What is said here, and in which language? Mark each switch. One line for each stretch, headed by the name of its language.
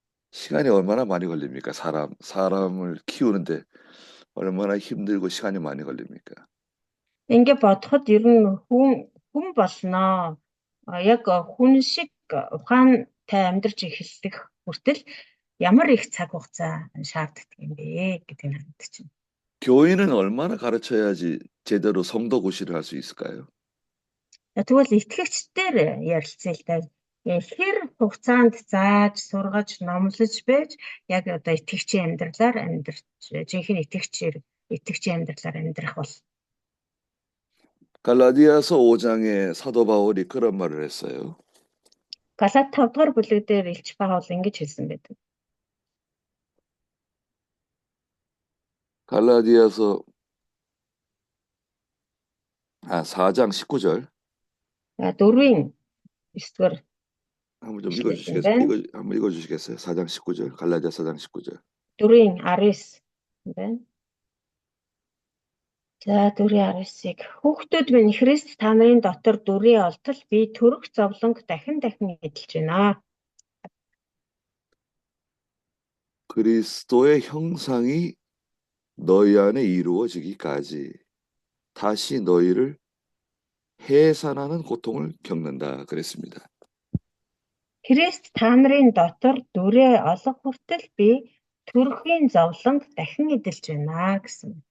Korean: 시간이 얼마나 많이 걸립니까? 사람을 키우는데 얼마나 힘들고 시간이 많이 걸립니까?
Mongolian: Ингээ бодоход ер нь хүн болноо. Яг хүн шиг ухаантай амьдарч эхэлдэг хүртэл ямар их цаг хугацаа шаарддаг юм бэ гэдэг нь харагдчихна.
Korean: 교인은 얼마나 가르쳐야지 제대로 성도 구실을 할 수 있을까요?
Mongolian: Тэгвэл итгэгчдээр ярилцъя л да. Хэр хугацаанд зааж, сургаж, номлож байж яг одоо итгэгчийн амьдралаар амьдарч, жинхэнэ итгэгчийн амьдралаар амьдрах бол.
Korean: 갈라디아서 5장에 사도 바울이 그런 말을 했어요.
Mongolian: Галат 5 дугаар бүлэг дээр Илч Паул ингэж хэлсэн байдаг.
Korean: 갈라디아서 4장 19절.
Mongolian: 4-ийн 9-р
Korean: 한번 좀 읽어주시겠어요? 한번 읽어주시겠어요? 4장 19절. 갈라디아 4장 19절.
Mongolian: 4-ийн 19 байна. За 4-ийн 19-ыг хүүхдүүд минь Христ та нарын дотор дүрийн олтол би төрөх зовлонг дахин эдэлж байна.
Korean: 그리스도의 형상이 너희 안에 이루어지기까지 다시 너희를 해산하는 고통을 겪는다 그랬습니다.
Mongolian: Христ та нарын дотор дүрээ олох хүртэл би төрөхийн зовлонг дахин эдэлж байна гэсэн.